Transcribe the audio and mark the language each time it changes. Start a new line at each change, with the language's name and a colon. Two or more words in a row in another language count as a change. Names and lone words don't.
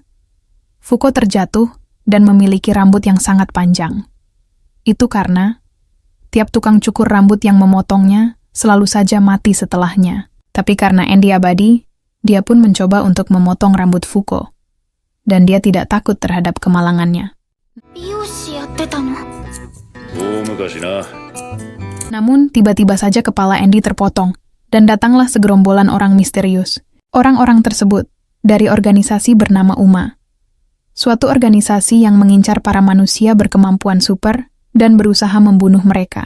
Indonesian: Fuko terjatuh dan memiliki rambut yang sangat panjang. Itu karena tiap tukang cukur rambut yang memotongnya selalu saja mati setelahnya. Tapi karena Andy abadi, dia pun mencoba untuk memotong rambut Fuko. Dan dia tidak takut terhadap kemalangannya.
Japanese: 美容師やってたの。大昔な。
Indonesian: Namun, tiba-tiba saja kepala Andy terpotong, dan datanglah segerombolan orang misterius. Orang-orang tersebut dari organisasi bernama UMA. Suatu organisasi yang mengincar para manusia berkemampuan super dan berusaha membunuh mereka.